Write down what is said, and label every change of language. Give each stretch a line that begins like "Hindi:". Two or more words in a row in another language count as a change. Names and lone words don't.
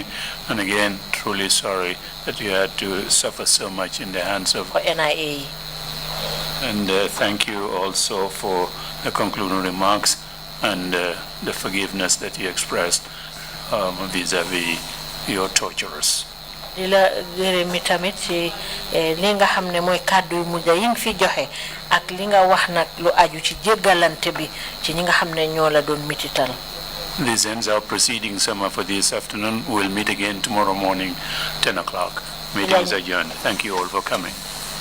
English: And again, truly sorry that you had to suffer so much in the hands of NIA. And thank you also for the concluding remarks and the forgiveness that you expressed vis-a-vis your torturers.
Wolof: Dila gërëmi tamit ci li nga xam ne mooy kàddu yu mujj yi nga fi joxe ak li nga wax nag lu aju ci jéggalante bi ci ñi nga xam ne ñoo la doon mitital.
English: This ends our proceedings for this afternoon. We'll meet again tomorrow morning, 10 o'clock. Meeting is adjourned. Thank you all for coming.